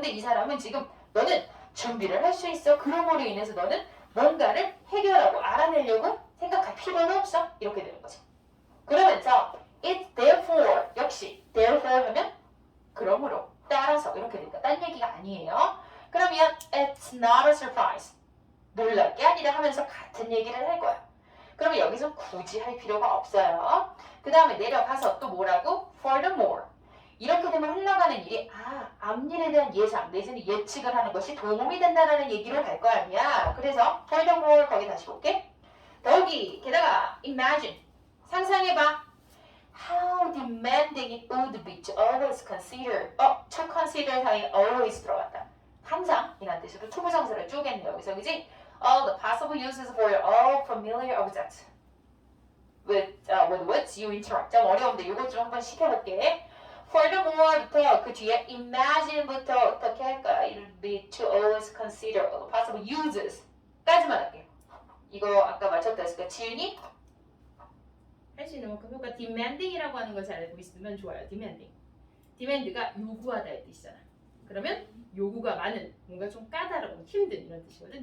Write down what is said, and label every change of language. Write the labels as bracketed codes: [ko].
[ko] 근데 이 사람은 지금 너는 준비를 할 수 있어. 그럼으로 인해서 너는 뭔가를 해결하고 알아내려고 생각할 필요는 없어. 이렇게 되는 거지. 그러면서 [en] it's therefore [ko] 역시 therefore 하면 그러므로 따라서 이렇게 되니까 딴 얘기가 아니에요. [en] 그러면 it's not a surprise. [ko] 놀랄 게 아니라 하면서 같은 얘기를 할 거야. 그러면 여기서 굳이 할 필요가 없어요. 그 다음에 내려가서 또 뭐라고? [en] Furthermore. [ko] 이렇게 되면 흘러가는 일이 앞일에 대한 예상 내지는 예측을 하는 것이 도움이 된다는 얘기로 갈 거 아니야. 그래서 furthermore 거기 다시 볼게. 더욱이 게다가 imagine. 상상해봐. [en] How demanding it would be to always consider. to consider [ko] 사이에 always 들어갔다. 항상 이란 뜻으로 투부정사를 쪼갰네 여기서 그지? [en] All the possible uses for all familiar objects with which you interact. [ko] 좀 어려운데 이것 좀 한번 시켜볼게. Furthermore부터 그 뒤에 imagine부터 어떻게 할까? [en] It would be to always consider all the possible uses [ko] 까지만 할게요. 이거 아까 맞췄다 했으니까 지윤이? 할 수 있는 만큼 효과 demanding이라고 하는 걸 잘 알고 있으면 좋아요. demanding. demand가 요구하다의 뜻이잖아. 그러면 요구가 많은, 뭔가 좀 까다로운, 힘든 이런 뜻이거든.